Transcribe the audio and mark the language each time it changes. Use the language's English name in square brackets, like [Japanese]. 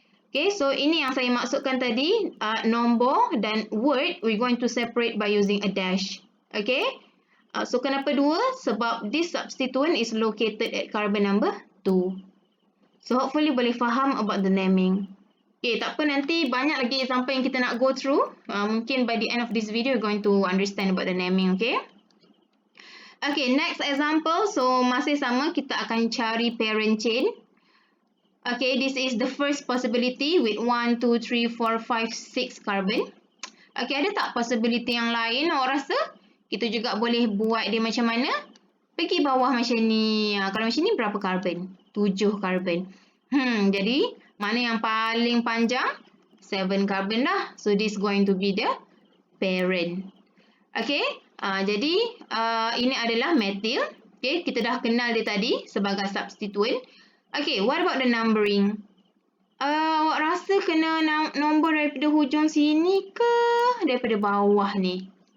[Malay] Okay, so ini yang saya maksudkan tadi. Nombor dan [English] word, we're going to separate by using a dash. Okay. So, [Malay] kenapa 2? Sebab [English] this substituent is located at carbon number satu. So hopefully [Malay] boleh faham [English] about the naming. [Malay] Okay, tak apa, nanti banyak lagi example yang kita nak [English] go through. [Malay] Mungkin [English] by the end of this video, you're going to understand about the naming, okay? [Malay] Okay, next example. So, masih sama, kita akan cari parent chain. [English] Okay, this is the first possibility with 1, 2, 3, 4, 5, 6 carbon. [Malay] Okay, ada tak possibility yang lain awak rasa? Kita juga boleh buat dia macam mana? Pergi bawah macam ni. Kalau macam ni berapa carbon? 7 carbon. Jadi, mana yang paling panjang? 7 carbon lah. [English] So, this going to be the parent. [Malay] Okay, jadi ini adalah methyl. Okay, kita dah kenal dia tadi sebagai substituent. [English] Okay, what about the numbering? [Malay] Awak rasa kena nombor daripada hujung sini ke daripada bawah ni?